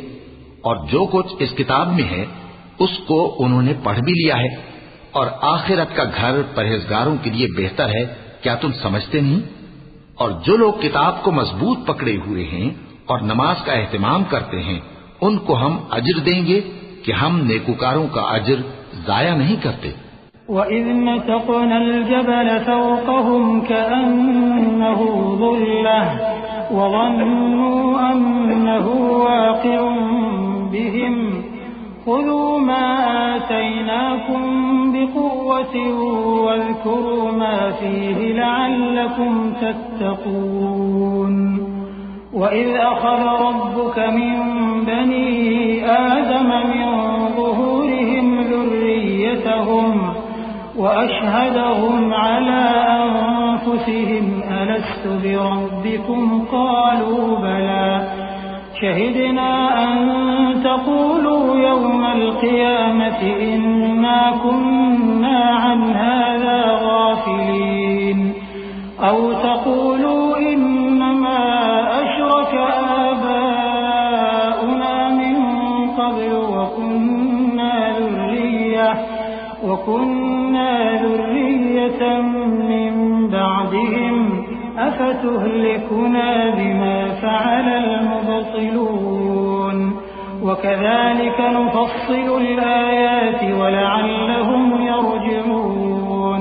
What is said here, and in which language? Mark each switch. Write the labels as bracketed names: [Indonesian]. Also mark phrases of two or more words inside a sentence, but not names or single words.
[Hindi] और जो कुछ इस किताब में है उसको उन्होंने पढ़ भी लिया है, और आखिरत का घर परहेजगारों के लिए बेहतर है। क्या तुम समझते नहीं? और जो लोग किताब को मजबूत पकड़े हुए हैं और नमाज का एहतमाम करते हैं उनको हम अजर देंगे कि हम नेकूकारों का अजर जाया नहीं करते। [Arabic] وإذ نتقنا الجبل فوقهم كأنه ظلة وظنوا أنه واقع بهم خذوا ما آتيناكم بقوة واذكروا ما فيه لعلكم تتقون. وإذ أخذ ربك من بني آدم من ظهورهم ذُرِّيَّتَهُمْ وأشهدهم على أنفسهم ألست بربكم قالوا بلى شهدنا أن تقولوا يوم القيامة إنا كنا عن هذا غافلين أو تقولوا إنما أشرك آباؤنا من قبل وكنا ذرية من بعدهم أفتهلكنا بما فعل المبطلون وكذلك نفصل الآيات ولعلهم يرجعون.